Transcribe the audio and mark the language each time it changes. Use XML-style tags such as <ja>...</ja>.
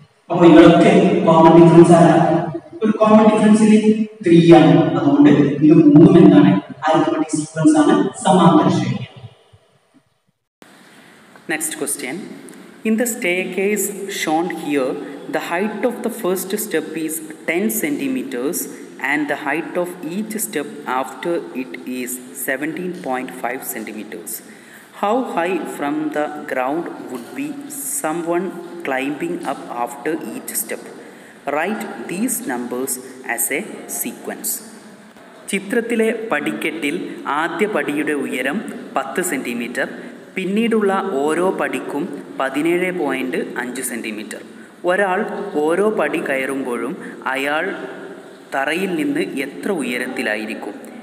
<ml>അപ്പൊ ഇവിടൊക്കെ common difference ആണ്, ഒരു കോമൺ ഡിഫറൻസിൽ 3 ആണ്. അതുകൊണ്ട് ഇത് മൂന്നും എന്താണ്, അരിത്മെറ്റിക് സീക്വൻസ് ആണ്, സമാന്തര ശ്രേണിയാണ്.</ml> <en>Next question. In the staircase shown here, the height of the first step is 10 centimeters and the height of each step after it is 17.5 centimeters. How high from the ground would be someone climbing up after each step? Write these numbers as a sequence.</en> <ml>ചിത്രത്തിലെ പടിക്കെട്ടിൽ ആദ്യ പടിയുടെ ഉയരം 10 centimetre, പിന്നീടുള്ള ഓരോ പടിക്കും 17.5 centimetre. ഒരാൾ ഓരോ പടി കയറുമ്പോഴും അയാൾ തറയിൽ നിന്ന് എത്ര ഉയരത്തിലായിരിക്കും?</ml>